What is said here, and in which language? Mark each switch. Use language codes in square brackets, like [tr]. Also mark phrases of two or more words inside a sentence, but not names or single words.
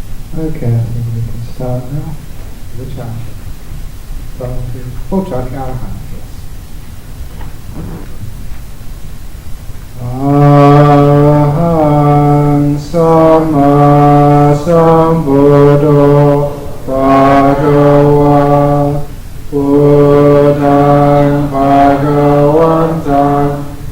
[en] Okay, I think we can start now. The chant. Full chanting Arahant, yes. [pi] Aham Sama Sambuddho Bhagava Buddhang Bhagavantang